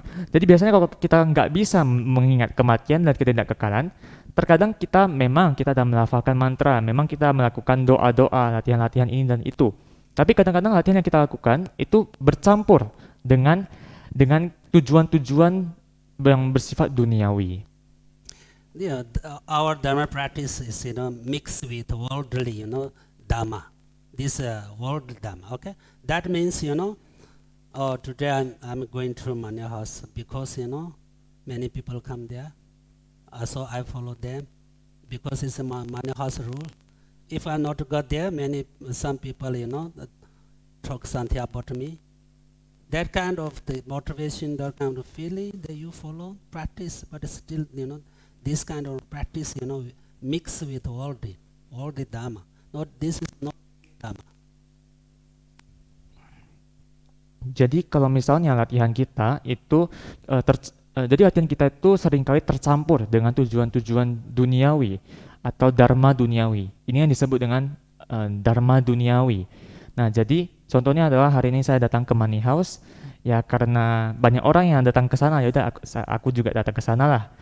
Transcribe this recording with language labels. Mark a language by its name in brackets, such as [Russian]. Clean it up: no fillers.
[Indonesian] Jadi biasanya kalau kita nggak bisa mengingat kematian dan ketidakkekalan, terkadang kita dalam melafalkan mantra, memang kita melakukan doa-doa, latihan-latihan ini dan itu. Tapi kadang-kadang latihan yang kita lakukan itu bercampur dengan tujuan-tujuan yang bersifat duniawi. [English] Yeah, our dharma practice is mixed with worldly dharma. This world dharma. Okay, that means today I'm going to Manya house because many people come there, so I follow them because it's a Manya house rule. If I not got there, some people talk something about me. That kind of the motivation, that kind of feeling that you follow, practice, but still, this kind of practice, mix with all the Dhamma. Not this is not Dhamma. [Indonesian] Jadi kalau misalnya latihan kita itu jadi latihan kita itu seringkali tercampur dengan tujuan-tujuan duniawi atau dharma duniawi. Ini yang disebut dengan dharma duniawi. Nah, jadi contohnya adalah hari ini saya datang ke Money House, ya karena banyak orang yang datang ke sana, ya udah aku juga datang ke sana lah.